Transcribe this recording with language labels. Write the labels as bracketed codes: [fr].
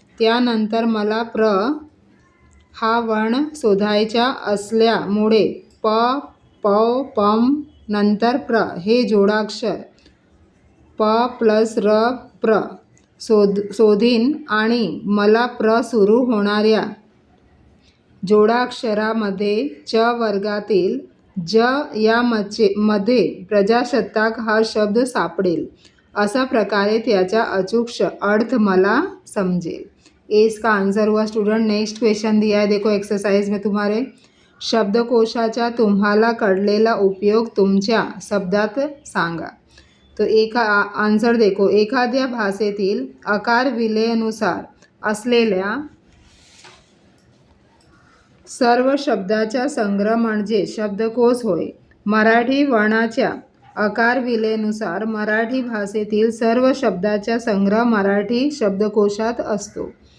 [mr] त्यानंतर मला हा वर्ण शोधायचा असल्यामुळे प, प, पम नंतर हे जोडाक्षर प प्लस र शोधीन आणि मला सुरू होणाऱ्या जोडाक्षरामध्ये च वर्गातील ज मध्ये प्रजासत्ताक हा शब्द सापडेल। अशा प्रकारे त्याचा अचूक अर्थ मला समझेल। [hi] इसका आंसर हुआ स्टूडेंट। नेक्स्ट क्वेश्चन दिया है, देखो एक्सरसाइज में तुम्हारे [mr] शब्दकोशाचा तुम्हाला कळलेला उपयोग तुमच्या शब्दात सांगा। [hi] तो एक आंसर देखो, [mr] एखाद्या भाषेतील आकार विलेनुसार असलेल्या सर्व शब्दाचा संग्रह म्हणजे शब्दकोश होय। मराठी वर्णाच्या आकार विलेनुसार मराठी भाषेतील सर्व शब्दाचा संग्रह मराठी शब्दकोशात असतो।